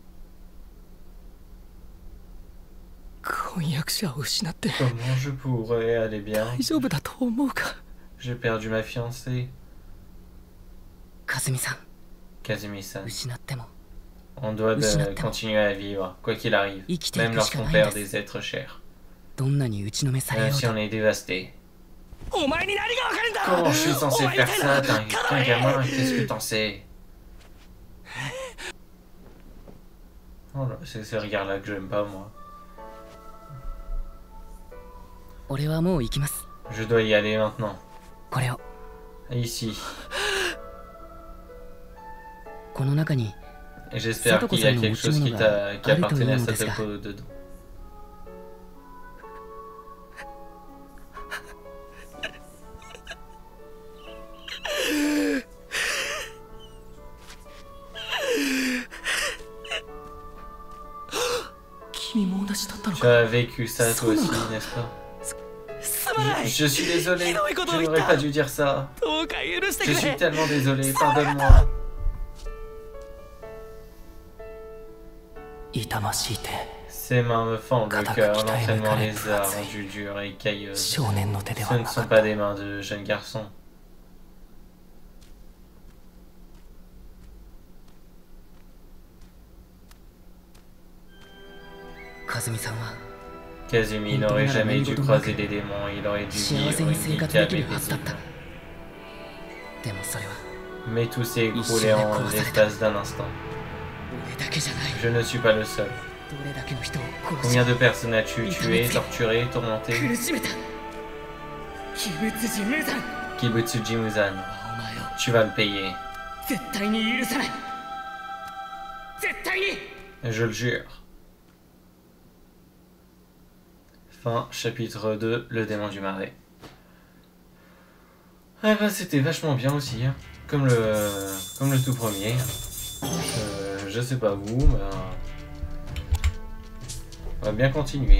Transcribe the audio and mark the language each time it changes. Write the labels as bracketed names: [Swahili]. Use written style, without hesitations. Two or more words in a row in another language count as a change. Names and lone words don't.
[Japanese] 婚約者を失って [French] Comment je pourrais aller bien? [Japanese] 大丈夫だと思うか？ [French] J'ai perdu ma fiancée. [Japanese] かずみさん、 [French] Kazumi-san. [Japanese] 失っても [French] On doit continuer à vivre, quoi qu'il arrive, même lorsqu'on perd des êtres chers. [Japanese] どんなに打ちのめされよう [French] Même si [Japanese] と [French] on est dévasté. [Japanese] お前に何がわかるんだ！ [French] Comment je suis censé faire ça? T'es un gamin, qu'est-ce que t'en sais? Oh là, c'est ce regard-là que j'aime pas, moi. [Japanese] 俺はもう行きます。 [French] Je dois y aller maintenant. [Japanese] これを [French] Ici. [Japanese] この中に [French] Et j'espère qu'il y a quelque chose qui appartenait à Satoko dedans. [Japanese] 君も同じだったの [French] Tu [Japanese] か。 [French] as vécu ça toi aussi, n'est-ce pas? [Japanese] すまない。 [French] Je suis désolé, [Japanese] ひどいことを [French] je [Japanese] 言っ [French] n'aurais [Japanese] た。 [French] pas dû dire ça. [Japanese] どうか許して [French] Je [Japanese] く [French] suis [Japanese] れ。 [French] tellement désolé, pardonne-moi. [Japanese] 痛ましいて。 [French] Ses mains me fendent le cœur, l'entraînement les a rendues dures et cailleuses. [Japanese] 少年の手で [French] Ce [Japanese] は [French] ne [Japanese] な [French] sont [Japanese] かった。 [French] pas des mains de jeunes garçons. [Japanese] かずみさんは [French] Kazumi n'aurait jamais dû croiser les démons, il aurait dû [Japanese] 幸 [French] vivre [Japanese] せに [French] une [Japanese] 生 [French] vie [Japanese] 活で [French] calme [Japanese] き [French] et [Japanese] るはずだっ [French] paisible. [Japanese] た。でもそれは [French] Mais tout s'est écroulé en l'espace d'un instant. [Japanese] 俺だけじゃない。 [French] Je ne suis pas le seul. [Japanese] どれだけの人を殺し [French] Combien de personnes as-tu tué, torturé, tourmenté? [Japanese] 苦しめた。鬼物寺無惨。 [French] Kibutsuji Muzan, [Japanese] お前を [French] tu vas le payer. [Japanese] 絶対に許さない。絶対に。 [French] Je le jure. Fin, chapitre 2, le démon du marais. Ah bah c'était vachement bien aussi, hein. Comme le tout premier. Je sais pas vous, mais on va bien continuer.